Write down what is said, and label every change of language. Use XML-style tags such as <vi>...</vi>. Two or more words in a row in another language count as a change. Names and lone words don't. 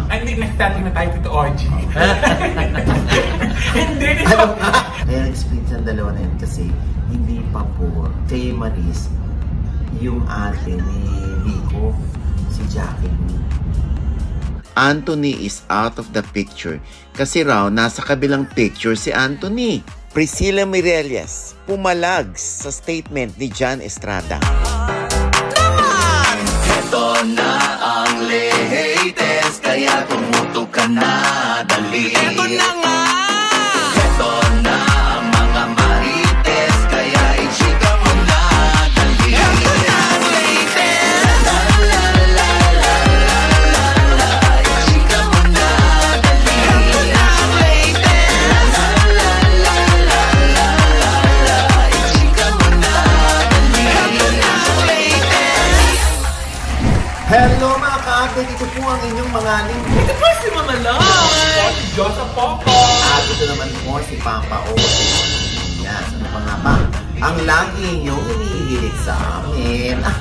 <tl>Ay, hindi, nag-starting na tayo dito, OG. Hindi. Alam nga. Kaya nag-split ang dalawa na yun kasi hindi pa po kay Maris yung ate ni Rico, si Jacqueline. Anthony</tl> <en>is out of the picture</en> <tl>kasi raw nasa kabilang picture si Anthony. Priscilla Mireles pumalag sa statement ni John Estrada. Ito na ang latest, kaya tumutok ka na, dali. Ito na nga! Ito na ang mga marites, kaya i-chika mo na, dali. Ito na ang latest! La la la la la la, i-chika mo na, dali. Ito na ang latest! La la la la la la, i-chika mo na, dali. Ito na ang latest! Hello mga ka-update, ito po ang inyong mga linggo. Ito po si Mama Lai! Si Josa Poco! At ito naman po si Papa O. Yes, ano pa nga ba? Ang lagi inyong inihilig sa amin.</tl>